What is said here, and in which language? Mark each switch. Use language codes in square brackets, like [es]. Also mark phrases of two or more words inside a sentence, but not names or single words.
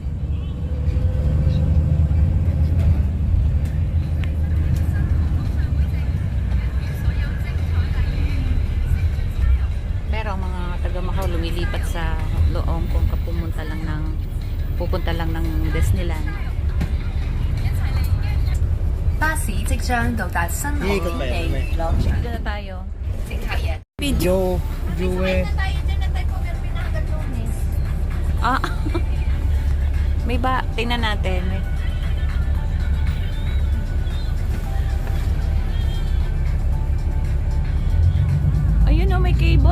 [tl] Pero ang mga taga Macau lumilipat sa Loong kung pupunta lang ng Disneyland. [yue] 巴士即將到達新濠天地樂園。 [tl] Dito na tayo. [yue] 乘客人 [tl] Joe. Ah. May ba? Tingnan natin. Ayun oh, may cable.